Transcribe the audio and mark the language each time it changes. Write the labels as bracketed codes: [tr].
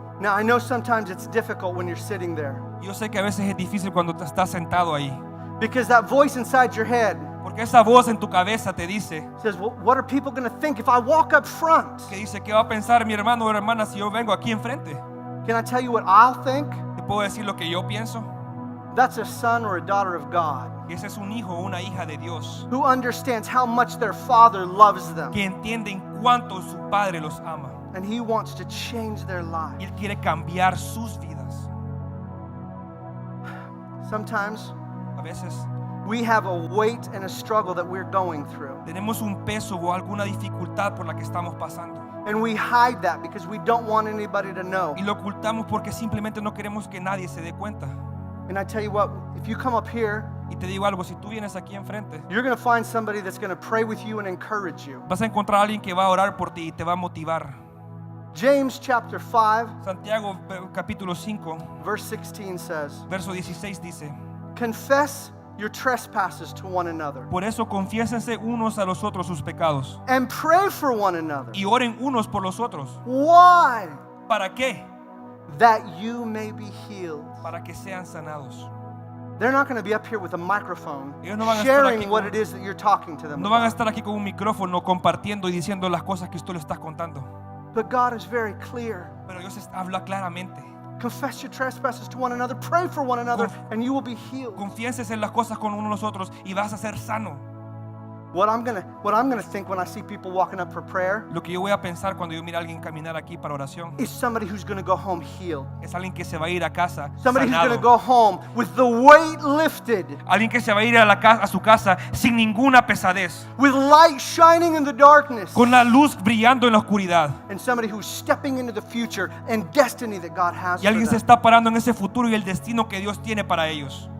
[en] Now, I know sometimes it's difficult when you're sitting there [es] Yo sé que a veces es difícil cuando te estás sentado ahí, [en] because that voice inside your head [es] porque esa voz en tu cabeza te dice, [en] says, well, what are people going to think if I walk up front? [es] que dice, ¿qué va a pensar mi hermano o hermana si yo vengo aquí enfrente? [en] Can I tell you what I'll think? [es] ¿Te puedo decir lo que yo pienso? [en] That's a son or a daughter of God [es] Que ese es un hijo o una hija de Dios, [en] who understands how much their father loves them [es] que entienden cuánto su Padre los ama. [en] and he wants to change their [es] Y [en] life. [es] Él quiere cambiar sus vidas. [en] Sometimes [es] A veces [en] we have a weight and a struggle that we're going through. [es] tenemos un peso o alguna dificultad por la que estamos pasando. [en] And we hide that because we don't want anybody to know. [es] Y lo ocultamos porque simplemente no queremos que nadie se dé cuenta. [en] And I tell you what, if you come up here, [es] Y te digo algo, si tú vienes aquí enfrente, [en] you're going to find somebody that's going to pray with you and encourage you. [es] vas a encontrar a alguien que va a orar por ti y te va a motivar. [en] James chapter 5, [es] Santiago capítulo 5, [en] verse 16 says, [es] verso 16 dice: [en] confess your trespasses to one another [es] por eso confiésense unos a los otros sus pecados [en] and pray for one another. [es] y oren unos por los otros. [en] Why? [es] ¿Para qué? [en] That you may be healed. [es] Para que sean sanados. [en] They're not going to be up here with a microphone [es] Ellos no van a estar [en] sharing [es] aquí [en] what [es] con- [en] it is that you're talking to them [es] No van a [en] about. [es] estar aquí con un micrófono compartiendo y diciendo las cosas que tú le estás contando. [en] But God is very clear. [es] Pero Dios habla claramente. [en] Confess your trespasses to one another, pray for one another, and you will be healed. [es] Confienses en las cosas con uno de nosotros y vas a ser sano. [en] What I'm gonna think when I see people walking up for prayer [es] Lo que yo voy a pensar cuando yo mire a alguien caminar aquí para oración [en] is somebody who's gonna go home healed. [es] es alguien que se va a ir a casa [en] Somebody who's gonna [es] sanado. [en] go home with the weight lifted, [es] Alguien que se va a ir a su casa sin ninguna pesadez, [en] with light shining in the darkness, [es] con la luz brillando en la oscuridad. [en] and somebody who's stepping into the future and destiny that God has [es] Y [en] for [es] alguien se [en] them. [es] está parando en ese futuro y el destino que Dios tiene para ellos.